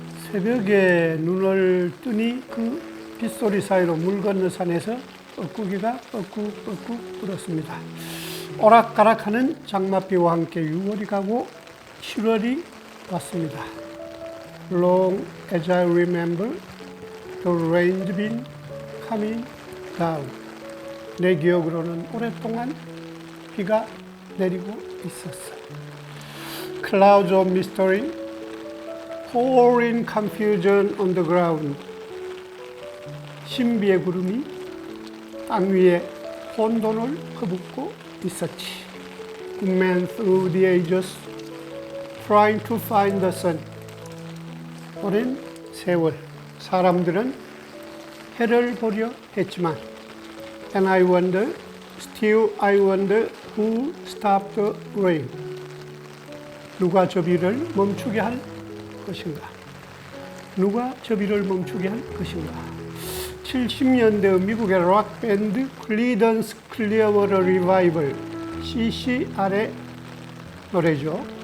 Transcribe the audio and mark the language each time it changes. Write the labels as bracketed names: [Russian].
[Korean] 새벽에 눈을 뜨니 그 빗소리 사이로 물 건너 산에서 뻐꾸기가 뻐꾹뻐꾹 불었습니다. 오락가락하는 장맛비와 함께 6월이 가고 7월이 왔습니다. [English] Long as I remember, the rain's been coming down. [Korean] 내 기억으로는 오랫동안 비가 내리고 있었어. [English] Clouds of mystery, pouring confusion on the ground. [Korean] 신비의 구름이 땅 위에 혼돈을 퍼붓고 있었지. [English] Men through the ages, trying to find the sun. [Korean] 오랜 세월, 사람들은 해를 보려 했지만, [English] and I wonder, still I wonder who stopped the rain. [Korean] 누가 저 비를 멈추게 할 것인가? 누가 저 비를 멈추게 할 것인가? 70년대 미국의 락 밴드 Creedence Clearwater Revival CCR의 노래죠.